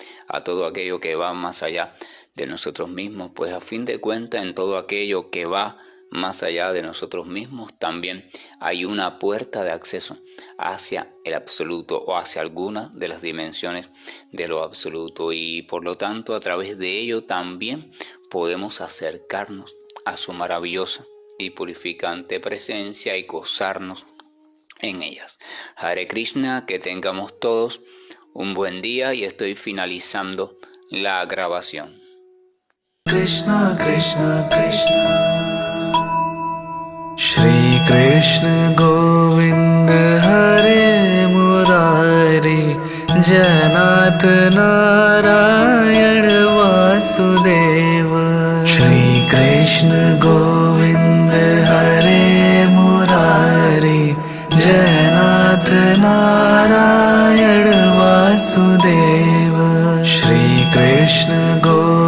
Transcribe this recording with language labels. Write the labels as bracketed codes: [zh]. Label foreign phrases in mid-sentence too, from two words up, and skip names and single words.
[es] a todo aquello que va más allá de nosotros mismos, pues a fin de cuentas en todo aquello que va más allá de nosotros mismos también hay una puerta de acceso hacia el absoluto o hacia alguna de las dimensiones de lo absoluto, y por lo tanto a través de ello también podemos acercarnos a su maravillosa y purificante presencia y gozarnos en ellas. Hare Krishna, que tengamos todos un buen día y estoy finalizando la grabación. [sa] कृष्ण कृष्ण कृष्ण श्री कृष्ण गोविन्द हरे मुरारि जनत नारायण वासुदेव श्री कृष्ण गोविन्द हरे मुरारि जनत नारायण वासुदेव श्री कृष्ण गोविन्द